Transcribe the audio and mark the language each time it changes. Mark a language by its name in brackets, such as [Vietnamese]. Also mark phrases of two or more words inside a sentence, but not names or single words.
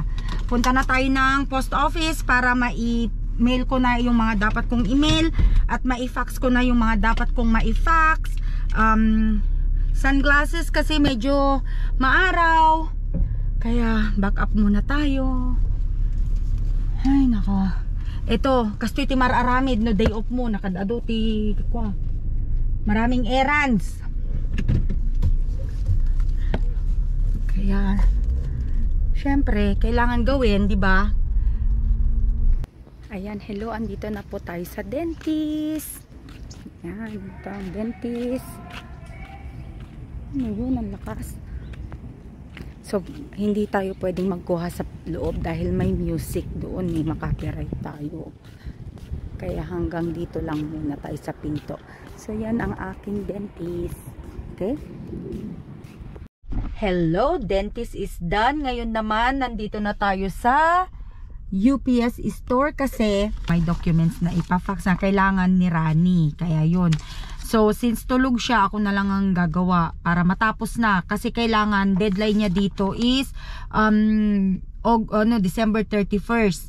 [Filipino] Punta na tayo ng [English] post office [Filipino] para mail ko na yung mga dapat kong email at mai-fax ko na yung mga dapat kong mai-fax. Sunglasses kasi medyo maaraw, kaya [English] back up [Filipino] muna tayo. Ay nako. Ito, [Iloko] kastoy ti mararamid no [English] day off [Iloko] mo, nakadado ti kwa. [Filipino] Maraming errands. Kaya syempre, kailangan gawin, di ba? Ayan, hello, andito na po tayo sa dentist. Ayan, ito ang dentist. Ano yun, ang lakas. So, hindi tayo pwedeng magkuha sa loob dahil may music doon, may makapiright tayo. Kaya hanggang dito lang muna tayo sa pinto. So, yan ang aking dentist. [English] Okay? Hello, dentist is done. [Filipino] Ngayon naman, nandito na tayo sa UPS store kasi may documents na ipa-fax na kailangan ni Rani. Kaya yun. So, since tulog siya, ako na lang ang gagawa para matapos na. Kasi kailangan, deadline niya dito is December 31st.